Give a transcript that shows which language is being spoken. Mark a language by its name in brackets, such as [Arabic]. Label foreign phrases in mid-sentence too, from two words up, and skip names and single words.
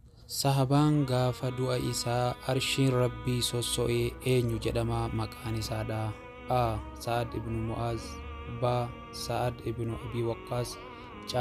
[Oromo] Sahabaan gaafa du'a isaa arshiin rabbii sosso'ee eenyu jedhama maqaan isaadha? A. Sa'ad ibn Mu'aaz. B. Sa'ad ibn Abi Waqqaas. C.